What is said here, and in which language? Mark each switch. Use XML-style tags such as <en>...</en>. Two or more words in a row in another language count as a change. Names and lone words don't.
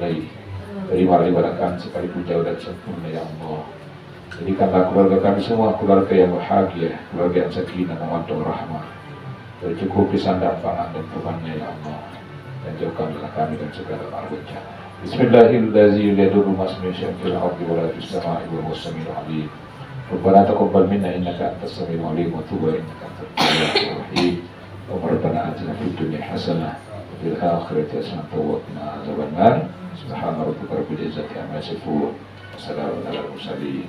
<id>Terimalah ibadah kami sekalipun jauh dan sempurna</id> <ar>يا الله.</ar> <id>Jadikanlah keluarga kami semua keluarga yang bahagia, keluarga yang sakinah dan</id> <ar>مودة رحمة.</ar> <id>Tercukupi sandang pangan dan bebannya</id> <ar>يا الله.</ar> <id>Dan jauhkanlah kami dan segala bencana. Bismillahirrahmanirrahim.</id> <ar>لا يضر مع اسمه شيء في الأرض ولا في السماء وهو السميع العليم. ربنا تقبل منا إنك أنت السميع العليم وتب علينا إنك أنت التواب الرحيم. ربنا آتنا في الدنيا حسنة وفي الآخرة حسنة وقنا عذاب النار. سبحان ربك رب العزة عما يصفون. وسلام على المرسلين.</ar>